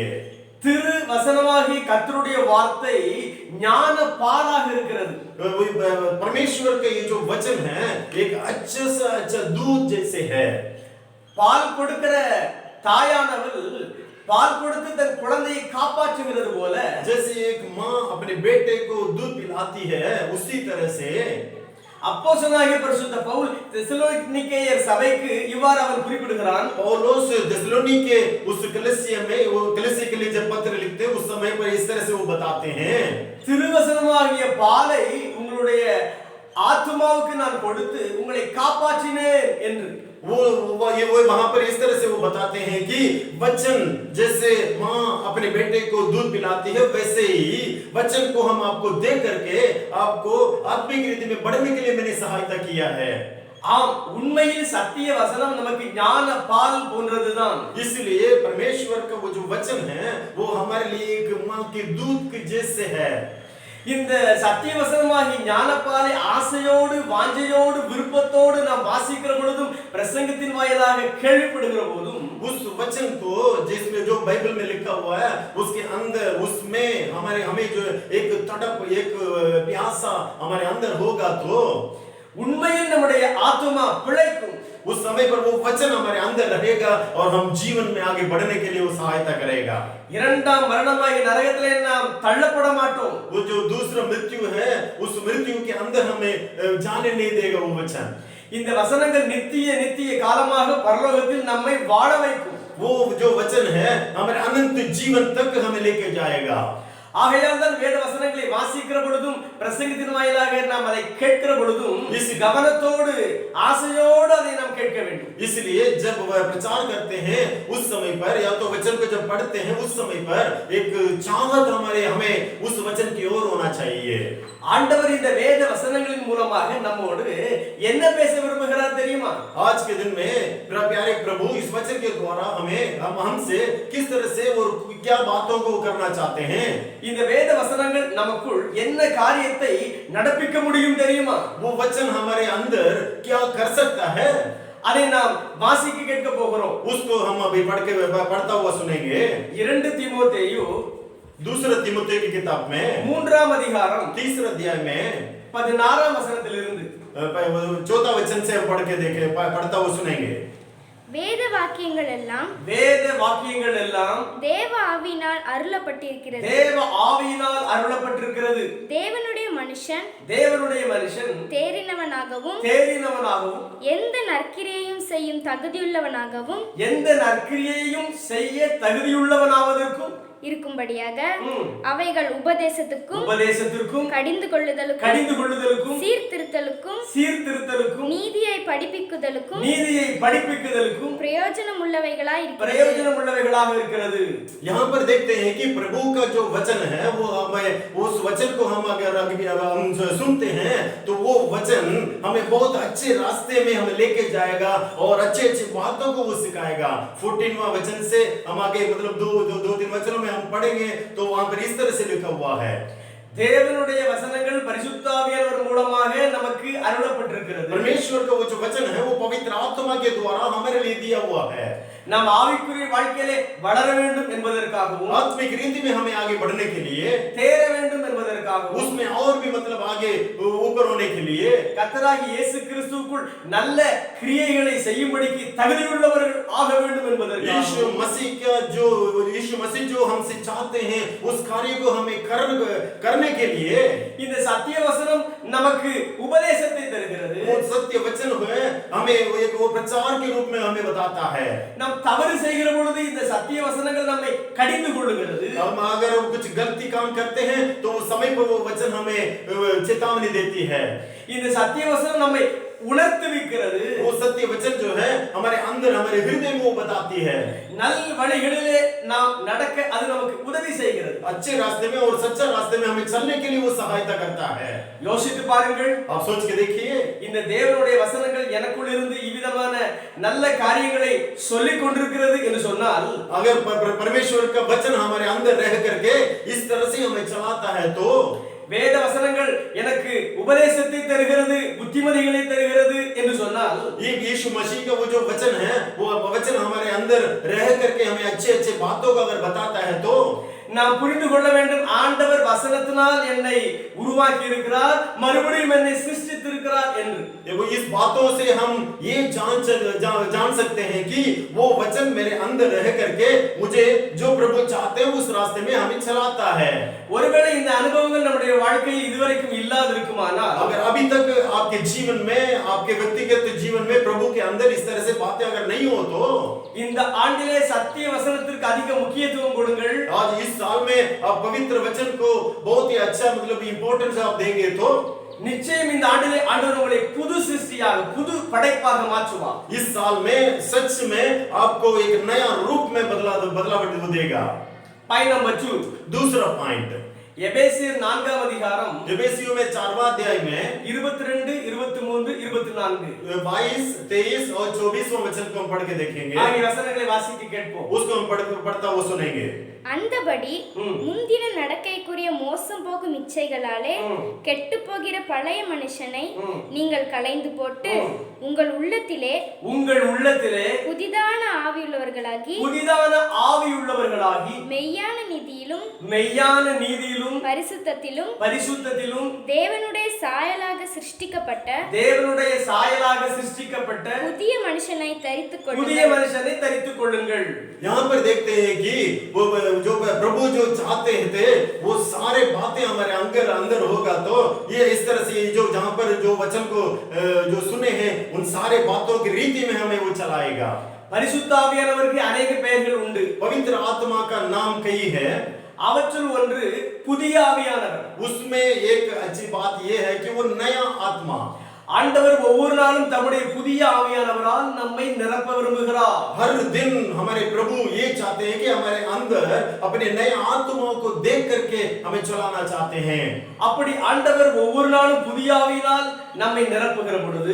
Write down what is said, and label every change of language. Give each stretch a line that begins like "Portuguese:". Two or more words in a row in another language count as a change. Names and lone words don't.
Tamil: திரு வசனமாகிய கர்த்தருடைய வார்த்தை ஞான பாலாக இருக்கிறது.
Hindi: परमेश्वर का ये जो वचन है एक अच्छा सा अच्छा दूध जैसे है.
Tamil: பால் கொடுக்கிற தாயானவள் பால் கொடுத்து தன் குழந்தையை காப்பாற்றுகிறது போல,
Hindi: जैसे एक माँ अपने बेटे को दूध पिलाती है, उसी तरह से
Tamil: அப்போஸ்தலனாகிய பரிசுத்த பவுல் தெசலோனிக்கேயர் சபைக்கு இவ்வாறு அவன் குறிப்பிடுகிறான்.
Hindi: पौलुस थिस्सलुनीके उस कलीसिया में, वो कलीसिया के लिए जब पत्र लिखते हैं उस समय पर इस तरह से वो बताते हैं,
Tamil: திருவசனமாகிய பாலை உங்களுடைய ஆத்துமாவுக்கு நான் கொடுத்து உங்களை காப்பாற்றினேன் என்று.
Hindi: वो वहां पर इस तरह से वो बताते हैं कि वचन जैसे माँ अपने बेटे को दूध पिलाती है, वैसे ही वचन को हम आपको दे करके आपको आत्मिक रीति में बढ़ने के लिए मैंने सहायता किया है.
Tamil: ஆம், உண்மையில் சத்திய வசனம் நமக்கு ஞான பால் போன்றதுதான்.
Hindi: इसलिए परमेश्वर का वो जो वचन है वो हमारे लिए एक माँ के दूध के जैसे है.
Tamil: இந்த சத்திய வசனமாகி ஞானப்பாலை ஆசையோடு வாஞ்சையோடு விருப்பத்தோடு நாம் வாசிக்கிற பொழுதும் பிரசங்கத்தின் வாயிலாக கேள்விப்படுகிற போதும்
Hindi: उस वचन को जिसमें जो बाइबल में लिखा हुआ है उसके अंदर, उसमें हमें जो एक तड़प, एक प्यासा हमारे अंदर होगा तो
Tamil: உண்மையில் நம்முடைய ஆத்துமா பிழைக்கும்.
Hindi: उस समय पर वो वचन हमारे अंदर रहेगा और हम जीवन में आगे बढ़ने के लिए वो सहायता करेगा.
Tamil: இரண்டாம் மரணமாகிய நரகத்திலே நாம் தள்ளப்பட மாட்டோம்.
Hindi: वो जो दूसरा मृत्यु है उस मृत्यु के अंदर हमें जाने नहीं देगा वो वचन.
Tamil: இந்த வசனங்கள் நித்திய காலமாக பரலோகத்தில் நம்மை வாழ வைக்கும்.
Hindi: वो जो वचन है हमारे अनंत जीवन तक हमें लेके जाएगा.
Tamil: ஆகையால் தான் வேத வசனங்களை வாசிக்கிற பொழுதும் பிரசங்கத்தின் வாயிலாக நாம் அதை கேட்கிற பொழுதும் கவனத்தோடு ஆசையோடு அதை நாம் கேட்க வேண்டும்.
Hindi: इसलिए जब वह प्रचार करते हैं उस समय पर, या तो वचन को जब पढ़ते हैं उस समय पर एक चाहत हमें उस वचन की ओर होना चाहिए.
Tamil: ஆண்டவர் இந்த வேத வசனங்களின் மூலமாக நம்மோடு என்ன பேச விரும்புகிறார் தெரியுமா?
Hindi: आज के दिन में प्यारे प्रभु इस वचन के द्वारा हमसे किस तरह से और क्या बातों को करना चाहते हैं.
Tamil: இந்த வேத வசனங்கள் நமக்குள் என்ன காரியத்தை நடப்பிக்க முடியும் தெரியுமா?
Hindi: वो वचन हमारे अंदर क्या कर सकता है,
Tamil: அதை நாம் வாசிக்க கேட்க போகிறோம்.
Hindi: उसको हम अभी पढ़ता हुआ सुनेंगे.
Tamil: 2 தீமோத்தேயு
Hindi: 2 तीमुथियुस की किताब में
Tamil: 3ஆம் அதிகாரம்
Hindi: 3 अध्याय में
Tamil: 16ஆம் வசனத்திலிருந்து
Hindi: 4 वचन से पढ़ के देखें, पढ़ता हुआ सुनेंगे.
Tamil: வேத வாக்கியங்கள் எல்லாம் தேவ ஆவியினால் அருளப்பட்டிருக்கிறது. தேவனுடைய மனுஷன் தேறினவனாகவும் எந்த நற்கிரியையும் செய்யும் தகுதியுள்ளவனாவதற்கும் இருக்கும்படியாக அவைகள் உபதேசத்துக்கும் கடிந்து கொள்ளுதலுக்கும் சீர்திருத்தலுக்கும் நீதியை படிப்பிக்குதலுக்கும் பிரயோஜனம் உள்ளவைகளாக இருக்கிறது.
Hindi: यहाँ पर देखते हैं कि प्रभु का जो वचन है वो हमें, उस वचन को हम अगर हम सुनते हैं तो वो वचन हमें बहुत अच्छे रास्ते में हमें लेके जाएगा और अच्छे बातों को वो सिखाएगा. 14वां वचन से हम आगे मतलब 2-3 वचनों में हम पढ़ेंगे तो वहां पर इस तरह से लिखा हुआ है.
Tamil: தேவனுடைய வசனங்கள் பரிசுத்த ஆவியானவர் மூலமாக நமக்கு அருளப்பட்டிருக்கிறது.
Hindi: परमेश्वर का वो जो वचन है वो पवित्र आत्मा के द्वारा हमारे लिए दिया हुआ है.
Tamil: நாம் ஆவிக்குரிய வாழ்க்கையிலே வளர வேண்டும் என்பதற்காகவும்,
Hindi: आत्मिक रीति में हमें आगे बढ़ने के लिए,
Tamil: தேற வேண்டும் என்பதற்காகவும், என்பதற்காகவும்
Hindi: उसमें और भी मतलब आगे ऊपर होने के लिए
Tamil: கர்த்தராகிய இயேசு கிறிஸ்துவுக்குள் நல்ல கிரியைகளை செய்யும்படிக்கு தகுதியுள்ளவர்கள் ஆக வேண்டும்
Hindi: यीशु
Tamil: என்பதற்காகவும்
Hindi: मसीह जो हमसे चाहते हैं उस कार्य को हमें करने के लिए
Tamil: இந்த சத்திய வசனம் நமக்கு உபதேசத்தை தருகிறது.
Hindi: वो सत्य वचन है हमें एक वो प्रचार के रूप में हमें बताता है.
Tamil: நாம் தவறு செய்கிற பொழுது இந்த சத்திய வசனங்கள் நம்மை கடிந்து கொள்ளுகிறது.
Hindi: हम अगर कुछ गलती काम करते हैं तो वो समय पर वो वचन हमें चेतावनी देती है.
Tamil: இந்த சத்திய வசனம் நம்மை உணர்த்துவிக்கிறது.
Hindi: वो सत्य वचन जो है हमारे अंदर हमारे हृदय में वो बताती है.
Tamil: நல் வழிகளிலே நாம் நடக்க அது நமக்கு உதவி செய்கிறது.
Hindi: अच्छे रास्ते में और सच्चा रास्ते में हमें चलने के लिए वो सहायता करता है.
Tamil: யோசித்து பாருங்கள்.
Hindi: आप सोच के देखिए
Tamil: இந்த தேவனுடைய வசனங்கள் எனக்குள் இருந்து இவ்விதமான நல்ல காரியங்களை சொல்லிக் கொண்டிருக்கிறது என்று சொன்னால்
Hindi: अगर परमेश्वर का वचन हमारे अंदर रह करके इस तरह से हमें चलाता है तो
Tamil: வேத வசனங்கள் எனக்கு உபதேசத்தை தருகிறது புத்திமதிகளை தருகிறது என்று சொன்னால்
Hindi: ये यीशु मसीह का वो जो वचन है वो वचन हमारे अंदर रह करके हमें अच्छे अच्छे बातों को अगर बताता है तो
Tamil: நாம் புரிந்து கொள்ள வேண்டும் ஆண்டவர் வசனத்தினால் என்னை உருவாக்கி இருக்கிறார் மறுபடியும் என்னை சிருஷ்டித்திருக்கிறார் என்று.
Hindi: इस बातों से हम ये जान सकते हैं कि वो वचन मेरे अंदर रह करके मुझे जो प्रभु चाहते हैं उस रास्ते में हमें चलाता है.
Tamil: ஒருவேளை இந்த அனுபவங்கள் நம்முடைய வாழ்க்கையில் இதுவரைக்கும் இல்லாதிருக்குமானால்
Hindi: अगर अभी तक आपके जीवन में आपके व्यक्तिगत जीवन में प्रभु के अंदर इस तरह से बातें अगर नहीं हो तो
Tamil: இந்த ஆண்டிலே சத்திய வசனத்திற்கு அதிக முக்கியத்துவம் கொடுங்கள்.
Hindi: आज इस साल में आप पवित्र वचन को बहुत ही अच्छा मतलब इंपॉर्टेंस आप देंगे तो
Tamil: நிச்சயம் இந்த ஆண்டிலே ஆண்டவர் உங்களை புது சிருஷ்டியாக புது படைப்பாக மாற்றுவார்.
Hindi: इस साल में सच में आपको एक नया रूप में बदलाव देगा.
English: point number 2
Hindi: दूसरा पॉइंट
Tamil: எபேசியர் 4ஆம் அதிகாரம்
Hindi: एफेसियों में 4वां अध्याय में 22 23 24 22 23 और 24वां वचन को हम पढ़ के देखेंगे.
Tamil: ஆகிய வசனங்களை வாசிக்க கேட்போம்.
Hindi: उसको हम पढ़ता वो सुनेंगे.
Tamil: அந்தபடி முந்தின நடக்கைக்குரிய மோசம் போகும் இச்சைகளாலே கெட்டு போகிற பழைய மனுஷனை நீங்கள் களைந்து போட்டு உங்கள் உள்ளத்திலே புதிதான ஆவியுள்ளவர்களாகி மெய்யான நீதியிலும் பரிசுத்தத்திலும் தேவனுடைய சாயலாக சிருஷ்டிக்கப்பட்ட புதிய மனுஷனை தரித்துக் கொள்ளுங்கள்.
Hindi: यहाँ पर देखते हैं कि वो जो प्रभु जो चाहते थे वो सारे बातें हमारे अंदर होगा तो ये इस तरह से जो जहाँ पर जो वचन को जो सुने हैं उन सारे बातों की रीति में हमें वो चलाएगा.
Tamil: பரிசுத்த ஆவியானவருக்கு अनेक பெயர்கள் உண்டு.
Hindi: पवित्र आत्मा का नाम कई है.
Tamil: அவற்றுள் ஒன்று புதிய ஆவியானவர்.
Hindi: उसमें एक अच्छी बात ये है कि वो नया आत्मा
Tamil: ஆண்டவர் ஒவ்வொரு நாளும் தம்முடைய புதிய ஆவியானவரால் நம்மை நிரப்ப விரும்புகிறார்.
Hindi: हर दिन हमारे प्रभु ये चाहते हैं कि हमारे अंदर अपने नए आत्माओं को देख करके हमें चलाना चाहते हैं.
Tamil: அப்படி ஆண்டவர் ஒவ்வொரு நாளும் புதிய ஆவியினால் நம்மை நிரப்புகிற பொழுது